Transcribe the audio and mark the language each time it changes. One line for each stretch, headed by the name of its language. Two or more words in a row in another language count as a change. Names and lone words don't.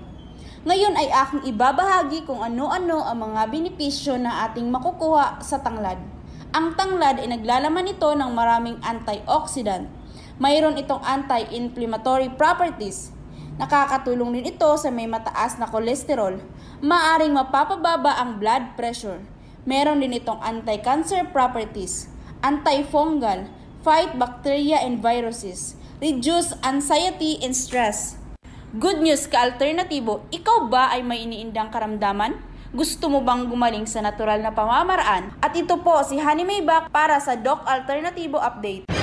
Filipino: Ngayon ay aking ibabahagi kung ano-ano ang mga benepisyo na ating makukuha sa tanglad. Ang tanglad ay naglalaman nito ng maraming antioxidant. Mayroon itong
English: anti-inflammatory properties.
Filipino: Nakakatulong din ito sa may mataas na kolesterol. Maaring mapapababa ang
English: blood pressure.
Filipino: Meron din itong
English: anti-cancer properties, antifungal, fight bacteria and viruses, reduce anxiety and stress. Good news
Filipino: ka-alternatibo, ikaw ba ay may iniindang karamdaman? Gusto mo bang gumaling sa natural na pamamaraan? At ito po si Honey Maybach para sa Doc Alternativo Update.